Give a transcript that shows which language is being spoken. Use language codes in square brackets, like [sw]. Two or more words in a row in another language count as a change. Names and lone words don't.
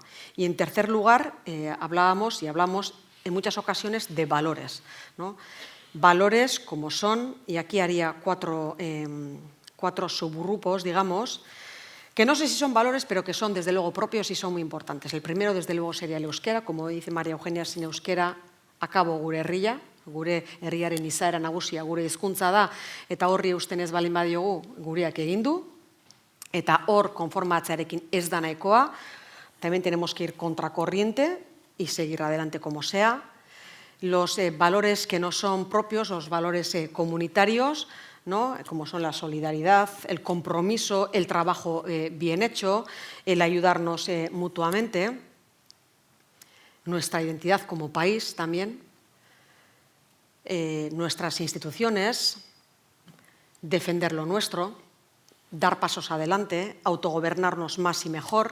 [es] Y en tercer lugar, hablamos en muchas ocasiones de valores, ¿no? Valores como son, y aquí haría cuatro subgrupos, digamos, que no sé si son valores, pero que son desde luego propios y son muy importantes. El primero, desde luego, sería el euskera. Como dice María Eugenia, [eu] sin euskera akabo gure herria, gure herriaren izaera nagusia gure hizkuntza da, eta horri eusten ez balin badiogu gureak egin du, eta hor konformatzearekin ez da nahikoa. [es] También tenemos que ir contracorriente y seguir adelante como sea. Los valores que no son propios, los valores comunitarios, ¿no? Como son la solidaridad, el compromiso, el trabajo bien hecho, el ayudarnos mutuamente, nuestra identidad como país también, nuestras instituciones, defender lo nuestro, dar pasos adelante, autogobernarnos más y mejor.